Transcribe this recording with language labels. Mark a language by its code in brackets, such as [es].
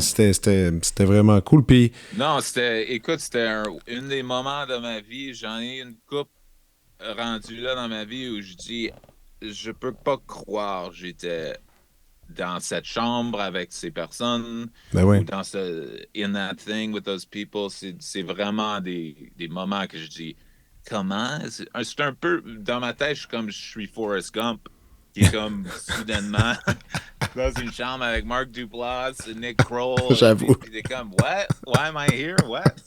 [fr] c'était vraiment cool. Puis, Non, écoute, c'était un des moments de ma vie. J'en ai une coupe rendue là dans ma vie où je dis, je peux pas croire j'étais dans cette chambre avec ces personnes ben ou ouais. dans [en] in that thing with those people. [fr] C'est vraiment des moments que je dis, comment? C'est un peu, dans ma tête, je suis Forrest Gump, qui est comme soudainement dans une chambre avec Mark Duplass, Nick Kroll, J'avoue. puis t'es comme, [en] what? Why am I here? What?